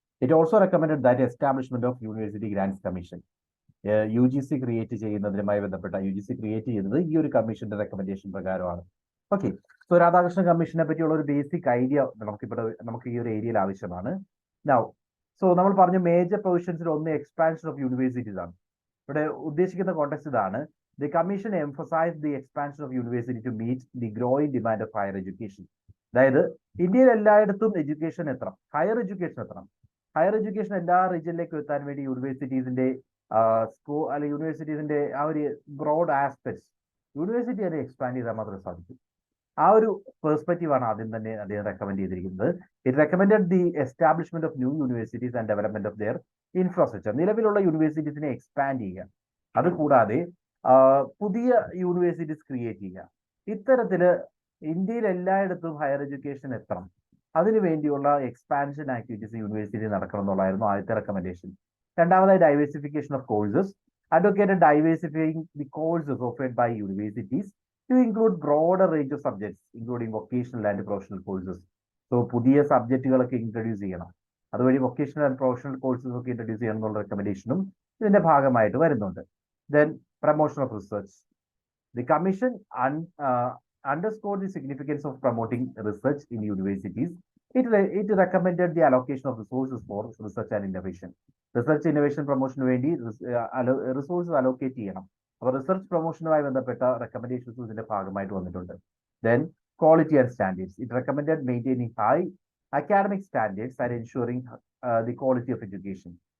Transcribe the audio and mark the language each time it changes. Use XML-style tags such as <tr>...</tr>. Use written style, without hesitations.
<en>it also recommended that establishment of university grants commission,</en> <ml>UGC create ചെയ്യുന്നതിനുമായി ബന്ധപ്പെട്ട UGC create ചെയ്യുന്നത് ഈ ഒരു കമ്മീഷന്റെ റെക്കമെൻഡേഷൻ പ്രകാരമാണ്. ഓക്കെ, സോ രാധാകൃഷ്ണൻ കമ്മീഷനെ പറ്റിയുള്ള ഒരു ബേസിക് ഐഡിയ നമുക്ക് ഈ ഒരു ഏരിയയിൽ ആവശ്യമാണ്. നൗ, സോ നമ്മൾ പറഞ്ഞു മേജർ പ്രൊവിഷൻസിൽ ഒന്ന്</ml> <en>expansion of universities</en> <ml>ആണ്. ഇവിടെ ഉദ്ദേശിക്കുന്ന കോണ്ടെക്സ്റ്റ് ഇതാണ്.</ml> <en>The commission emphasized the expansion of university to meet the growing demand of higher education.</en> <ml>അതായത് ഇന്ത്യയിൽ എല്ലായിടത്തും എഡ്യൂക്കേഷൻ എത്തണം, ഹയർ എഡ്യൂക്കേഷൻ എത്തണം. ഹയർ എഡ്യൂക്കേഷൻ എല്ലാ റീജിയനിലേക്കും എത്താൻ വേണ്ടി യൂണിവേഴ്സിറ്റീസിന്റെ അല്ലെങ്കിൽ യൂണിവേഴ്സിറ്റീസിന്റെ ആ ഒരു ബ്രോഡ് ആസ്പെക്ട്സ് യൂണിവേഴ്സിറ്റി അത് എക്സ്പാൻഡ് ചെയ്താൽ മാത്രമേ സാധിക്കൂ. ആ ഒരു പെർസ്പെക്റ്റീവ് ആണ് ആദ്യം തന്നെ അദ്ദേഹം റെക്കമെൻഡ് ചെയ്തിരിക്കുന്നത്.</ml> <en>It recommended the establishment of new universities and development of their infrastructure.</en> <ml>നിലവിലുള്ള യൂണിവേഴ്സിറ്റീസിനെ എക്സ്പാൻഡ് ചെയ്യുക, അതുകൂടാതെ പുതിയ യൂണിവേഴ്സിറ്റീസ് ക്രിയേറ്റ് ചെയ്യുക. ഇത്തരത്തില് ഇന്ത്യയിൽ എല്ലായിടത്തും ഹയർ എഡ്യൂക്കേഷൻ എത്തണം, അതിനുവേണ്ടിയുള്ള എക്സ്പാൻഷൻ ആക്ടിവിറ്റീസ് യൂണിവേഴ്സിറ്റി നടക്കണം എന്നുള്ളതായിരുന്നു ആദ്യത്തെ റെക്കമെൻഡേഷൻ.</ml> <en>രണ്ടാമതായി diversification of courses. Advocated diversifying the courses offered by universities to include broader range of subjects, including vocational and professional courses.</en> <ml>So, പുതിയ സബ്ജക്റ്റുകളൊക്കെ ഇൻട്രൊഡ്യൂസ് ചെയ്യണം, അതുവഴി വൊക്കേഷണൽ ആൻഡ് പ്രൊഫഷണൽ കോഴ്സസ് ഒക്കെ ഇൻട്രൊഡ്യൂസ് ചെയ്യണം എന്നുള്ള റെക്കമെൻഡേഷനും ഇതിന്റെ ഭാഗമായിട്ട് വരുന്നുണ്ട്.</ml> <en>Then promotion of research. The commission underscored the significance of promoting research in universities. It recommended the allocation of resources for research and innovation. Research innovation</en> <ml>പ്രൊമോഷന് വേണ്ടി resources allocate ചെയ്യണം. അപ്പോൾ research പ്രൊമോഷനുമായി ബന്ധപ്പെട്ട റെക്കമെൻഡേഷൻസ് ഇതിന്റെ ഭാഗമായിട്ട് വന്നിട്ടുണ്ട്.</ml> <en>Then quality and standards. It recommended maintaining high academic standards and ensuring the quality of education.</en>